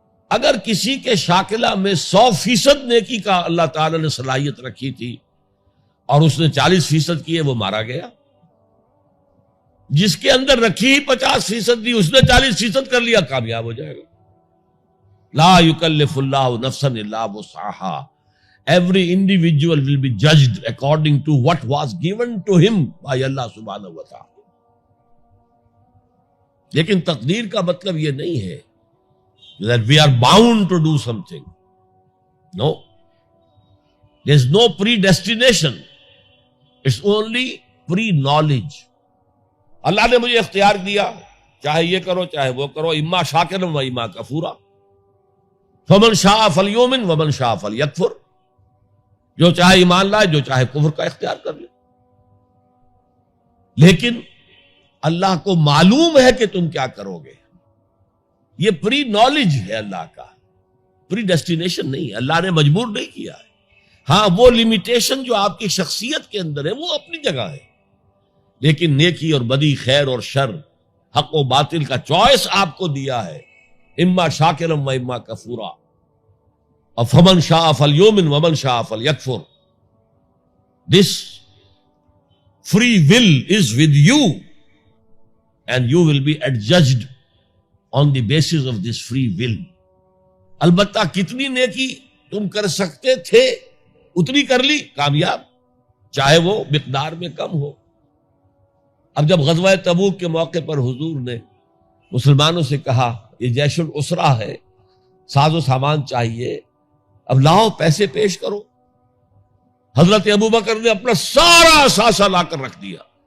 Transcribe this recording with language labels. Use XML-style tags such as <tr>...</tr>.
<ur>اگر کسی کے شاکلہ میں 100% نیکی کا اللہ تعالی نے صلاحیت رکھی تھی اور اس نے 40% کی ہے، وہ مارا گیا. جس کے اندر رکھی 50% دی، اس نے 40% کر لیا، کامیاب ہو جائے گا.</ur> <ar>لا یکلف اللہ نفسا الا وسعها.</ar> <en>Every individual will be judged according to what was given to him by Allah subhanahu wa ta'ala.</en> <ur>لیکن تقدیر کا مطلب یہ نہیں ہے</ur> <en>that we are bound to do something. No. There's no predestination. It's only pre-knowledge.</en> <ur>اللہ نے مجھے اختیار دیا، چاہے یہ کرو چاہے وہ کرو،</ur> <ar>اما شاکرا و اما کفورا. فمن شاء فلیؤمن ومن شاء فلیکفر.</ar> <ur>جو چاہے ایمان لائے، جو چاہے کفر کا اختیار کر لے. لیکن اللہ کو معلوم ہے کہ تم کیا کرو گے. یہ پری نالج ہے اللہ کا، پری ڈیسٹینیشن نہیں ہے. اللہ نے مجبور نہیں کیا ہے. ہاں وہ لمیٹیشن جو آپ کی شخصیت کے اندر ہے وہ اپنی جگہ ہے، لیکن نیکی اور بدی، خیر اور شر، حق و باطل کا چوائس آپ کو دیا ہے.</ur> <ar>اما شاکرا و اما کفورا. اور فمن شاء فلیؤمن ومن شاء فلیکفر.</ar> <en>This free will is with you and you will be adjudged on the basis of this free will.</en> <ur>البتہ کتنی نیکی تم کر سکتے تھے اتنی کر لی، کامیاب، چاہے وہ مقدار میں کم ہو. اب جب غزوہ تبوک کے موقع پر حضور نے مسلمانوں سے کہا یہ جیش العسرہ ہے، ساز و سامان چاہیے، اب لاؤ پیسے پیش کرو، حضرت ابوبکر نے اپنا سارا اثاثہ لا کر رکھ دیا.</ur>